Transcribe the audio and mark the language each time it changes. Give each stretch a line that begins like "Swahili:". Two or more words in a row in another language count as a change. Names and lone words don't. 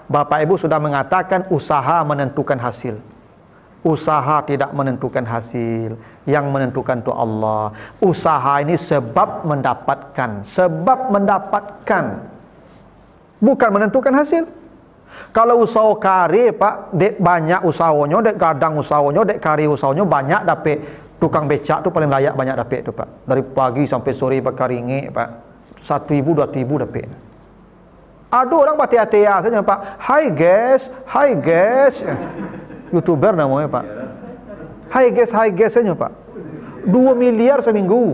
Indonesian: Bapak Ibu sudah mengatakan usaha menentukan hasil. Usaha tidak menentukan hasil, yang menentukan itu Allah. Usaha ini sebab mendapatkan, bukan menentukan hasil.
Minangkabau: Kalau usaha kari, Pak, dek banyak usahanya, dek gadang usahanya, dek kari usahanya banyak dapat. Tukang becak tu paling layak banyak dapat tu, Pak. Dari pagi sampai sore pakai ringgit, Pak. 1.000, 2.000 dapat.
Indonesian: Ada orang hati-hati saja, Pak.
English: Hi guys.
Indonesian: YouTuber namanya, Pak.
English: Hi guys
Indonesian: saja, Pak. 2 miliar seminggu.